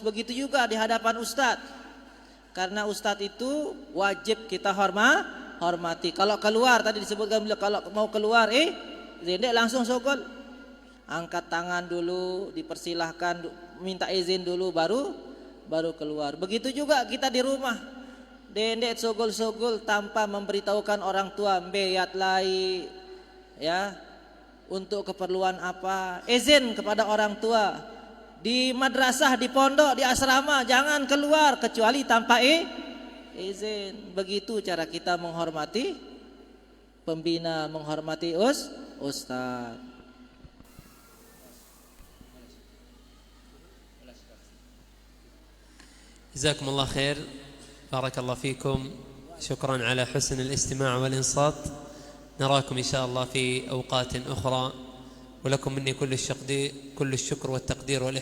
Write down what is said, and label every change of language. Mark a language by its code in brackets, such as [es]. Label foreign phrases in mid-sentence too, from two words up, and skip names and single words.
[id] Begitu juga di hadapan ustadz, karena ustadz itu wajib kita hormati. Kalau keluar, tadi disebutkan kalau mau keluar, [sas] zendek langsung sogol, [id] angkat tangan dulu, dipersilahkan, minta izin dulu, baru keluar. Begitu juga kita di rumah, [sas] dendek sogol-sogol [id] tanpa memberitahukan orang tua, [sas] beyat lai, [id] ya, untuk keperluan apa, izin kepada orang tua. Di madrasah, di pondok, di asrama, jangan keluar kecuali tanpa izin. Begitu cara kita menghormati pembina, menghormati ustaz. [ar] جزاكم الله خير، بارك الله فيكم، شكرا على حسن الاستماع والإنصات. نراكم إن شاء الله في أوقات أخرى، ولكم مني كل الشكر والتقدير والاحترام.